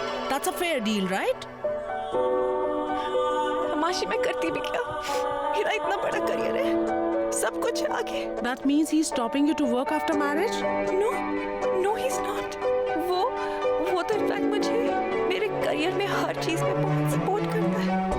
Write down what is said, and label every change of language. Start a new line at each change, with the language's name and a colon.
English: That's a fair deal, right?
Hindi: माशी, मैं करती भी क्या? मेरा इतना बड़ा करियर है, सब कुछ है आगे।
English: That means he's stopping you to work after marriage? No, he's not.
Hindi: वो तो इनफैक्ट मुझे मेरे करियर में हर चीज में बहुत सपोर्ट करता है।